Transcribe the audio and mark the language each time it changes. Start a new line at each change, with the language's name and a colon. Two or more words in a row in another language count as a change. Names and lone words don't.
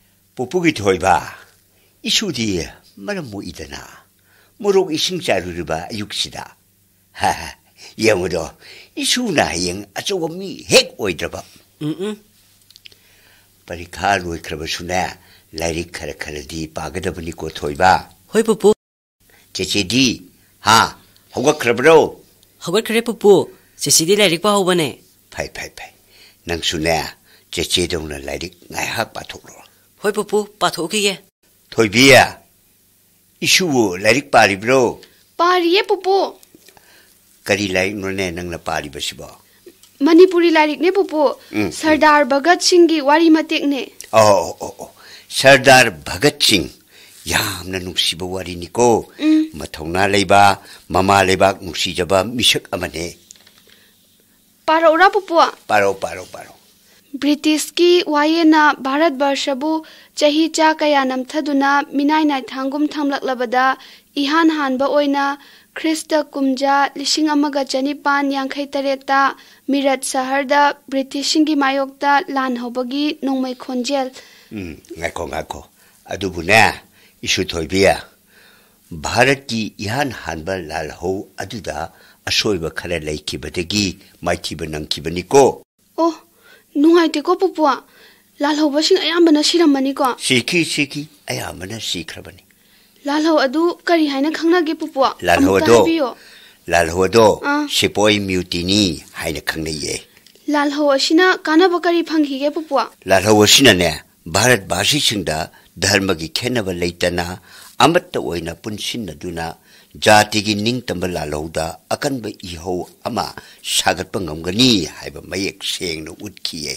Manipuri: Pupugi thoiba isudi maramu idana morok ising charuriba ayuksida ha yamudo isuna yang achomi hek oidraba parikha loikraba suna lairik khara kharadi pagadabani ko thoiba hoi pupu chechedi ha hoga krabro hoga khare pupu chechedi lairik pa hobane phai nang suna chechedona lairik ngai hak pathokro hoi pupu pathokiye thoibiya isu lairik paribro pariye pupu kari lairik none nangna paribasiba Manipuri lairik ne pupu Sardar Bhagat Singh gi wari matek ne oh Sardar Bhagat Singh yamna nungsiba wari niko mathauna leiba mama leiba nungsijaba misak amane paro ra pupu paro British ki wayena Bharat Barshabu chahi cha kaya namthaduna minai nai thangum thamlaklabada ihan hanba oina Krista kumja lishing amaga chanipan yankhai tareta Mirat saharda British gi mayokta lan hobagi nongmai khonjel ngako adubuna isu thoibiya Bharat ki ihan hanba lal ho aduda asoiba khara laikibadagi maithiba nangkibani ko oh nungai te ko pupua lalho basing ayambana siramani ko siki ayambana sikrabani lalho adu kari haina khangna ge pupua lalho do sipoi mutiny haina khangna ye lalho asina kana bakari phanghi ge pupua lalho asina ne Bharat basi singda dharma gi khenaba leitana amatta oina punsinna duna jati gi ningtam lalhoda akanba ihou ama sagatpa ngamgani haiba mayek sengna utkiye